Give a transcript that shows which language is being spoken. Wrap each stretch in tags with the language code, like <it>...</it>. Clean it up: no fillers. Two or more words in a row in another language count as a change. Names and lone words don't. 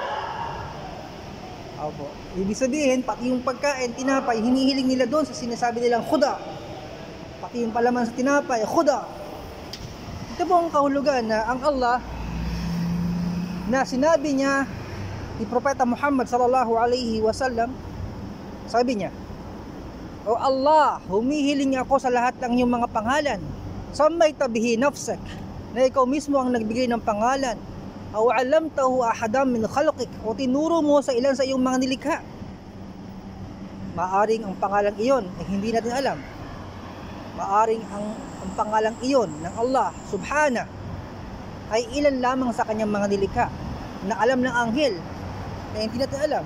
<tl>Opo. Ibig sabihin pati yung pagkain, tinapay, hinihiling nila doon sa sinasabi nilang Khuda. Pati yung palaman sa tinapay, Khuda. Ito po ang kahulugan na ang Allah na sinabi niya ni Propeta Muhammad</tl> <ar>صلى الله عليه وسلم,</ar> <tl>sabi niya, O Allah, humihiling ako sa lahat ng iyong mga pangalan.</tl> <ar>سميت به نفسك,</ar> <tl>na ikaw mismo ang nagbigay ng pangalan.</tl> <ar>أو علمته أحدا من خلقك,</ar> <tl>o tinuro mo sa ilan sa iyong mga nilikha. Maaring ang pangalang iyon ay hindi natin alam. Maaring ang pangalang iyon ng Allah subhana ay ilan lamang sa kanyang mga nilikha na alam ng anghel na hindi natin alam.</tl>